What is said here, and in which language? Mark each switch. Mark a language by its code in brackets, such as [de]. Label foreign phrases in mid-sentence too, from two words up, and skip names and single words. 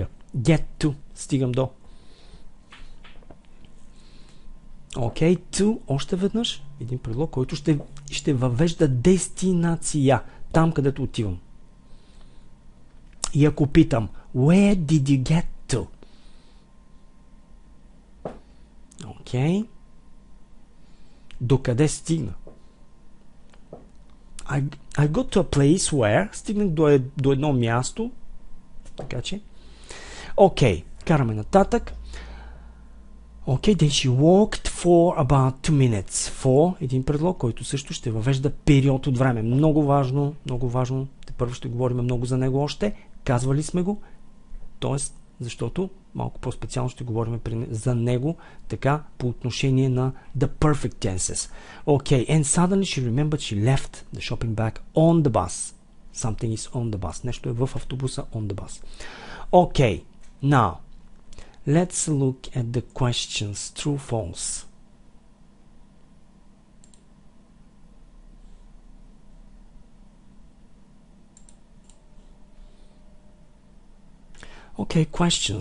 [en] Get to. [bg] Стигам до. Окей, to, още веднъж, един предлог, който ще въвежда дестинация, там където отивам. И ако питам, [en] where did you get to? [bg] Окей. Докъде стигна? [en] I got to a place where, [bg] стигнах до едно място, така че, окей, караме нататък. [en] Okay, then she walked for about 2 minutes. For, [bg] един предлог, който също ще въвежда период от време. Много важно, много важно. Първо ще говорим много за него още. Казвали сме го. Тоест, защото малко по-специално ще говорим за него, така, по отношение на [en] the perfect tenses. Okay, and suddenly she remembered she left the shopping bag on the bus. Something is on the bus. [bg] Нещо е в автобуса [en] on the bus. Okay, now, let's look at the questions, true, false. Okay, questions.